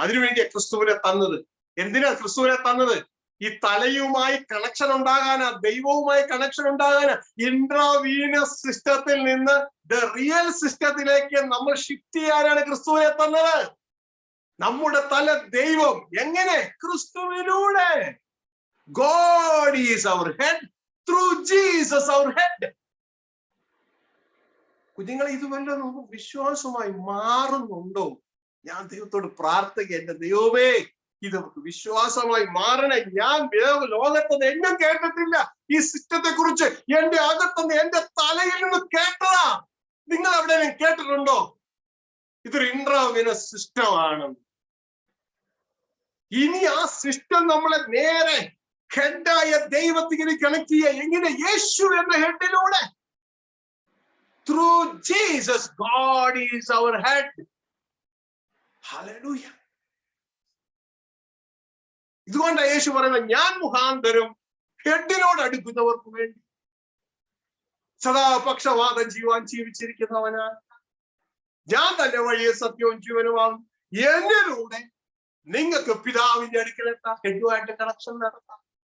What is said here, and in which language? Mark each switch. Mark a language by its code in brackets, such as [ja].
[ml] അതിനുവേണ്ടിയാ ക്രിസ്തുവിനെ തന്നത്. എന്തിനാ ക്രിസ്തുവിനെ തന്നത്? ഈ തലയുമായി കണക്ഷൻ ഉണ്ടാകാനാ, ദൈവവുമായി കണക്ഷൻ ഉണ്ടാകാനാ. ഇൻട്രാവീനസ് സിസ്റ്റത്തിൽ നിന്ന് ദ റിയൽ സിസ്റ്റത്തിലേക്ക് നമ്മൾ ഷിഫ്റ്റ് ചെയ്യാനാണ് ക്രിസ്തുവിനെ തന്നത്. നമ്മുടെ തല ദൈവം. എങ്ങനെ? ക്രിസ്തുവിലൂടെ. [en] God is our head through Jesus our head. [ml] കുഞ്ഞുങ്ങളെ, ഇത് വല്ലതും വിശ്വാസമായി മാറുന്നുണ്ടോ? ഞാൻ ദൈവത്തോട് പ്രാർത്ഥിക്കുക, എന്റെ ദൈവമേ, ഇത് വിശ്വാസമായി മാറണേ. ഞാൻ ലോകത്തുനിന്ന് എങ്ങും കേട്ടിട്ടില്ല ഈ സിസ്റ്റത്തെ കുറിച്ച്. എന്റെ അകത്തുനിന്ന്, എന്റെ തലയിൽ നിന്ന് കേട്ടതാ. നിങ്ങൾ എവിടെയെങ്കിലും കേട്ടിട്ടുണ്ടോ? ഇതൊരു ഇൻട്രാവീനസ് സിസ്റ്റമാണ്. ഇനി ആ സിസ്റ്റം നമ്മളെ നേരെ ഹെഡായ ദൈവത്തിന് കണക്ട് ചെയ്യുക. എങ്ങനെ? യേശു എന്ന ഹെഡിലൂടെ. [en] Through Jesus, God is our head. Hallelujah. [ml] ഇതുകൊണ്ടാണ് യേശു പറയുന്നത്, ഞാൻ മുഖാന്തരം ഹെഡിനോട് അടുക്കുന്നവർക്ക് വേണ്ടി സദാ പക്ഷവാദം ചെയ്യുവാൻ ജീവിച്ചിരിക്കുന്നവനാണ്. ഞാൻ തന്നെ വഴിയെ സത്യവും ജീവനുമാകും. എന്നിലൂടെ നിങ്ങൾക്ക് പിതാവിന്റെ അടുക്കലെത്താം, ഹെഡുമായിട്ട് കണക്ഷൻ നടത്താം.